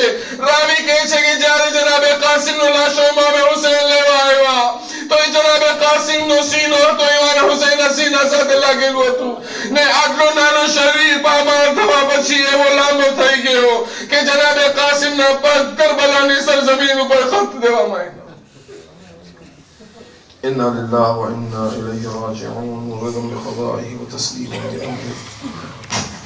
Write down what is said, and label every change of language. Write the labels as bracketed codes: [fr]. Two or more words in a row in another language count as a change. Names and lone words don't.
[gu] રાવી કહે છે કે જ્યારે જનાબે કાસિમનો લાશો ઇમામે હુસૈન લેવા આવ્યા તો એ જનાબે કાસિમનો સીનો હતો ઇમામે હુસૈનના સીના સાથે લાગેલું હતું ને આટલો નાનો શરીર પામાલ થવા પછી એવો લાંબો થઈ ગયો કે જનાબે કાસિમના પગ કરબલાની સરજમીન ઉપર ખત દેવા માંડ્યા. [ar] إنا لله وإنا إليه راجعون ورضا بقضائه وتسليما بأمره